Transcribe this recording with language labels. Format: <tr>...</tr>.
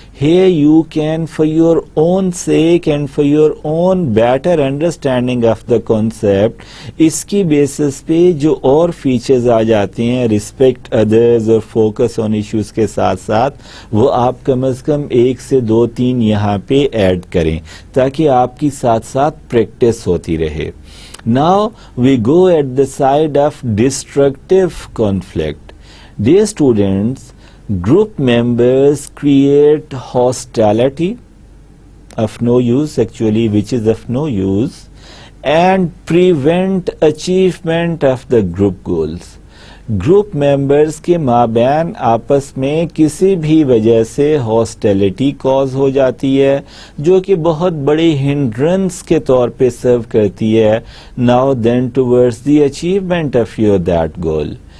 <en>Here you can, for your own sake and for your own better understanding of the concept،</en> <ur>اس کی basis پہ جو اور features آ جاتے ہیں، ریسپیکٹ ادرز اور فوکس آن ایشوز کے ساتھ ساتھ، وہ آپ کم از کم 1 سے 2-3 یہاں پہ ایڈ کریں تاکہ آپ کی ساتھ ساتھ پریکٹس ہوتی رہے.</ur> <en>Now we go at the side of destructive conflict. Dear students, group members create hostility of no use actually, which is of no use, and prevent achievement of the group goals.</en> <ur>Group members کے مابین آپس میں کسی بھی وجہ سے hostility cause ہو جاتی ہے، جو کہ بہت بڑی ہنڈرنس کے طور پہ سرو کرتی ہے</ur> <en>Now then towards the achievement of your that goal.</en>